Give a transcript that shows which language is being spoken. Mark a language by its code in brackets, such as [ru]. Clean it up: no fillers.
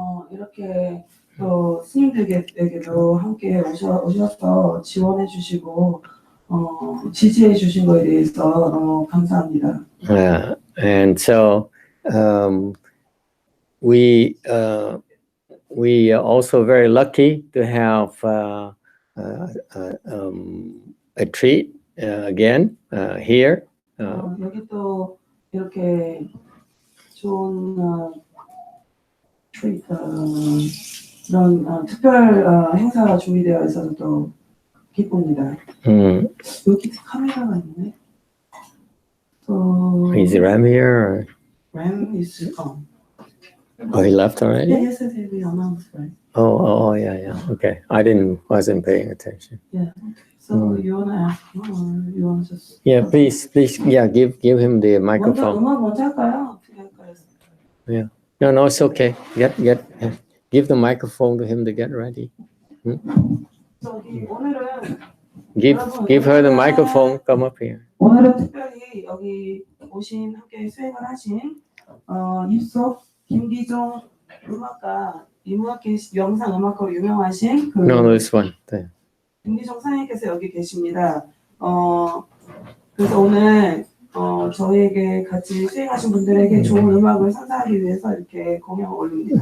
[ko] 이렇게 또 스님들에게도 함께 오셔서 지원해 주시고 지지해 주신 거에 대해서 너무 감사합니다. [en] And so we are also very lucky to have a treat again here. [ko] 여기 또 이렇게 좋은 트리트 이런 특별 행사가 준비되어 있어서 또 기쁩니다. 여기 카메라가 있네. [en] Is Ram here? Ram is gone. Oh, he left already? Yeah, yesterday we announced, right? Oh, yeah. Okay, wasn't paying attention. Yeah. So you wanna ask him, or you wanna just? Yeah, please, yeah, give him the microphone. [ko] 먼저 할까요? [en] Yeah. No, it's okay. Give the microphone to him to get ready. [ko] 오늘은 [en] Give her the microphone. Come up here. [ko] 오늘은 특별히 여기 오신 함께 수행을 하신 입속 김기종 음악가 영상 음악가로 유명하신 그 [en] No, this one. There. [ko] 김기종 사장님께서 여기 계십니다. 그래서 오늘 저희에게 같이 수행하신 분들에게 좋은 음악을 선사하기 위해서 이렇게 공연을 올립니다.